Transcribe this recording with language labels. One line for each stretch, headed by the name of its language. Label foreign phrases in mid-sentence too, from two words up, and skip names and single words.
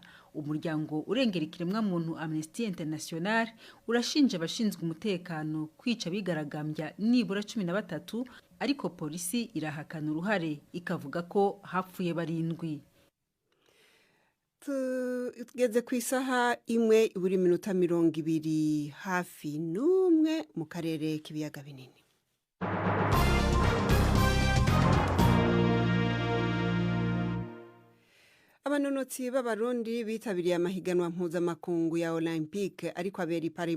Kinyarwanda: Umuryango urengera ikiremwa muntu Amnesty International urashinja abashinzwe umutekano kwica bigaragambya nibura 13, ariko polisi irahakana uruhare ikavuga ko hapfuye 7.
Rundi: Tugeze ku isaha 1:20 hafi n'umwe mu karere k'ibiyaga binini. Abanonotsi b'abarundi bitabiriye amahiganwa mpuzamakungu ya Olympique ariko abera i Paris